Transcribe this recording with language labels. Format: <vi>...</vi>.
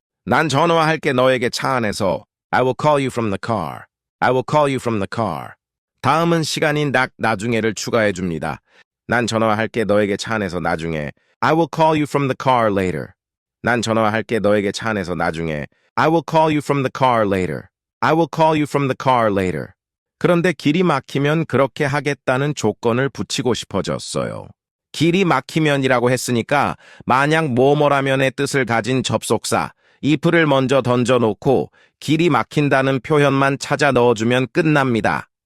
<ko>난 전화할게 너에게 차 안에서.</ko> <en>I will call you from the car. I will call you from the car.</en> <ko>다음은 시간인 나중에를 추가해줍니다. 난 전화할게 너에게 차 안에서 나중에.</ko> <en>I will call you from the car later.</en> <ko>난 전화할게 너에게 차 안에서 나중에.</ko> <en>I will call you from the car later. I will call you from the car later.</en> <ko>그런데 길이 막히면 그렇게 하겠다는 조건을 붙이고 싶어졌어요. 길이 막히면이라고 했으니까 만약 뭐뭐라면의 뜻을 가진 접속사 if를 먼저 던져놓고 길이 막힌다는 표현만 찾아 넣어주면 끝납니다.</ko>